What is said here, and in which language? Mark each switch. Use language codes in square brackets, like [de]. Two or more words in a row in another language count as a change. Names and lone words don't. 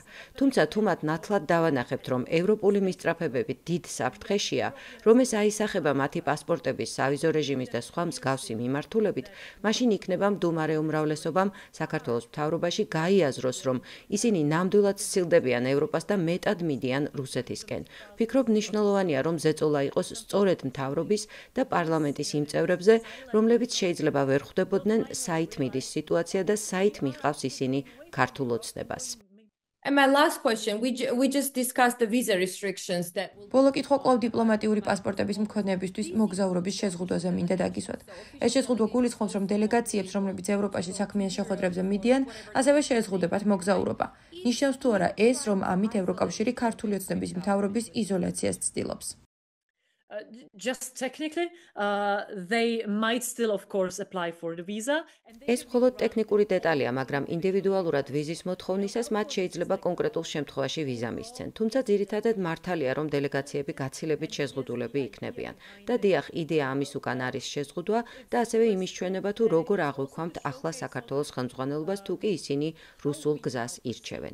[ka] თუმცა თუ მათ ნათლად დავანახებთ, რომ ევროპული მისწრაფებები დიდ საფრთხეშია, რომ ეს აისახება მათი პასპორტების, სავიზო რეჟიმის და სხვა მსგავსი მიმართულებით, მაშინ იქნება მდუმარე უმრავლესობამ საქართველოს მთავრობაში გაიაზროს, რომ ისინი ნამდვილად სცილდებიან ევროპას და მეტად მიდიან რუსეთისკენ. ვფიქრობ მნიშვნელოვანია, რომ ზეწოლა იყოს სწორედ მთავრობის და პარლამენტის იმ წევრებზე, რომლებიც შეიძლება ვერ ხვდებოდნენ საით მიდის სიტუაცია და საით მიჰყავს ისინი ქართულ ოცნებას. [en] And my last question, we just discussed the visa restrictions that will [ka] ბოლო კითხვა კვლავ დიპლომატიური პასპორტების მქონეებისთვის მოგზაურობის შეზღუდვაზე მინდა დაგისვათ. ეს შეზღუდვა გულისხმობს, რომ დელეგაციებს, რომლებიც ევროპაში საქმიან შეხვედრებზე მიდიან, ასევე შეეზღუდებათ მოგზაურობა. ნიშნავს თუ არა ეს, რომ ამით ევროკავშირი ქართული ოცნების მთავრობის იზოლაციას ცდილობს? [en] just technically, they might still, of course, apply for the visa. [ka] ეს მხოლოდ ტექნიკური დეტალია, მაგრამ ინდივიდუალურად ვიზის მოთხოვნისას მათ შეიძლება კონკრეტულ შემთხვევაში ვიზა მისცენ. თუმცა ძირითადად მართალია, რომ დელეგაციები გაცილებით შეზღუდულები იქნებიან. და დიახ, იდეა ამის უკან არის შეზღუდვა და ასევე იმის ჩვენება თუ როგორ აღვიქვამთ ახლა საქართველოს ხელმძღვანელობას თუ კი ისინი რუსულ გზას ირჩევენ.